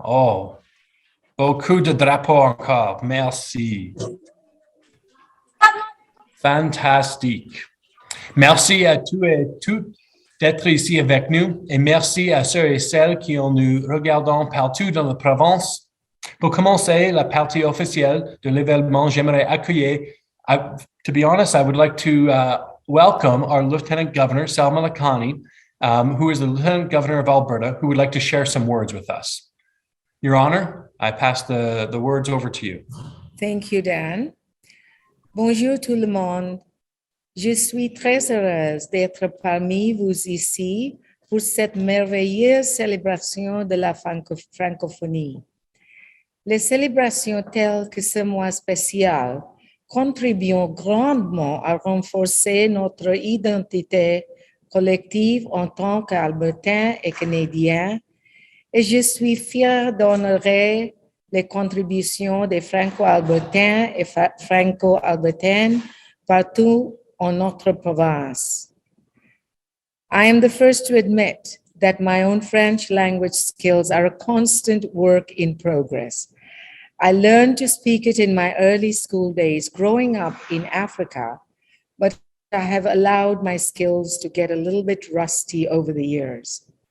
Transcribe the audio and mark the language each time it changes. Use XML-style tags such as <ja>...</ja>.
<fr>Oh, beaucoup de drapeaux encore. Merci. Fantastique. Merci à tous et toutes d'être ici avec nous et merci à ceux et celles qui nous regardent partout dans la province. Pour commencer la partie officielle de l'événement, j'aimerais accueillir,</fr> <en>to be honest, I would like to welcome our Lieutenant Governor, Salma Lakhani, who is the Lieutenant Governor of Alberta, who would like to share some words with us. Your Honor, I pass the words over to you. Thank you,</en> <fr>Dan. Bonjour tout le monde. Je suis très heureuse d'être parmi vous ici pour cette merveilleuse célébration de la francophonie. Les célébrations telles que ce mois spécial contribuent grandement à renforcer notre identité collective en tant qu'Albertains et Canadiens, et je suis fière d'honorer les contributions des Franco-Albertains et Franco-Albertaines partout en notre province.</fr> <en>I am the first to admit that my own French language skills are a constant work in progress. I learned to speak it in my early school days growing up in Africa, but I have allowed my skills to get a little bit rusty over the years.</en>